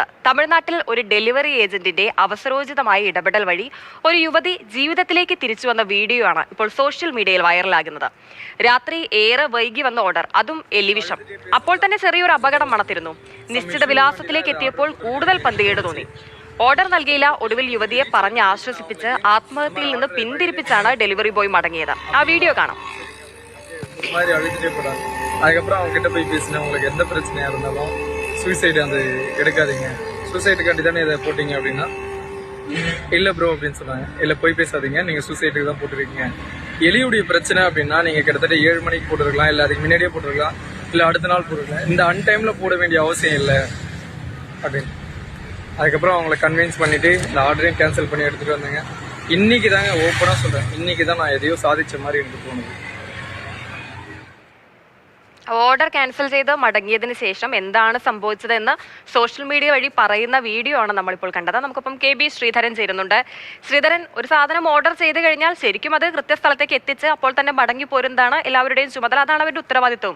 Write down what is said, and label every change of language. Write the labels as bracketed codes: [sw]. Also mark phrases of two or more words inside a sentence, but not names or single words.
[ml] തമിഴ്നാട്ടിൽ ഒരു ഡെലിവറി ഏജന്റിന്റെ അവസരോചിതമായ ഇടപെടൽ വഴി ഒരു യുവതി ജീവിതത്തിലേക്ക് തിരിച്ചു വന്ന വീഡിയോ ആണ് ഇപ്പോൾ സോഷ്യൽ മീഡിയയിൽ വൈറലാകുന്നത്. രാത്രി ഏറെ വൈകി വന്ന ഓർഡർ, അതും എലിവിഷം. അപ്പോൾ തന്നെ ചെറിയൊരു അപകടം മണത്തിരുന്നു. നിശ്ചിത വിലാസത്തിലേക്ക് എത്തിയപ്പോൾ കൂടുതൽ പന്തികേട് തോന്നി. ഓർഡർ നൽകിയില്ല. ഒടുവിൽ യുവതിയെ പറഞ്ഞ് ആശ്വസിപ്പിച്ച് ആത്മഹത്യയിൽ നിന്ന് പിന്തിരിപ്പിച്ചാണ് [en] delivery boy [ml] മടങ്ങിയത്. ആ വീഡിയോ കാണാം. [ta] அதுக்கப்புறம் அவங்க கிட்ட போய் பேசினா உங்களுக்கு எந்த பிரச்சனையா இருந்தாலும் சூசைடு அந்த எடுக்காதீங்க, சூசைடுக்காண்டி தானே இதை போட்டீங்க அப்படின்னா இல்லை ப்ரோ அப்படின்னு சொன்னாங்க. இல்லை போய் பேசாதீங்க, நீங்கள் சூசைடுக்கு தான் போட்டுருக்கீங்க. எலியுடைய பிரச்சனை அப்படின்னா நீங்கள் கிட்டத்தட்ட 7 மணிக்கு போட்டுருக்கலாம், இல்லை அதுக்கு முன்னாடியே போட்டுருக்கலாம், இல்லை அடுத்த நாள் போட்டுருக்கலாம். இந்த அன்டைமில் போட வேண்டிய அவசியம் இல்லை அப்படின்னு. அதுக்கப்புறம் அவங்கள கன்வின்ஸ் பண்ணிவிட்டு இந்த ஆர்டரையும் கேன்சல் பண்ணி எடுத்துகிட்டு வந்தாங்க. இன்னைக்கு தாங்க ஓப்பனாக சொல்கிறேன், இன்னைக்கு தான் நான் எதையோ சாதித்த மாதிரி எனக்கு தோணுது. [ml] ഓർഡർ ക്യാൻസൽ ചെയ്ത് മടങ്ങിയതിന് ശേഷം എന്താണ് സംഭവിച്ചതെന്ന് [en] social media [ml] വഴി പറയുന്ന വീഡിയോ ആണ് നമ്മളിപ്പോൾ കണ്ടത്. നമുക്കിപ്പം KB ശ്രീധരൻ ചേരുന്നുണ്ട്. ശ്രീധരൻ, ഒരു സാധനം ഓർഡർ ചെയ്ത് കഴിഞ്ഞാൽ ശരിക്കും അത് കൃത്യസ്ഥലത്തേക്ക് എത്തിച്ച് അപ്പോൾ തന്നെ മടങ്ങി പോരുന്നതാണ് എല്ലാവരുടെയും ചുമതല, അതാണ് അവരുടെ ഉത്തരവാദിത്വം.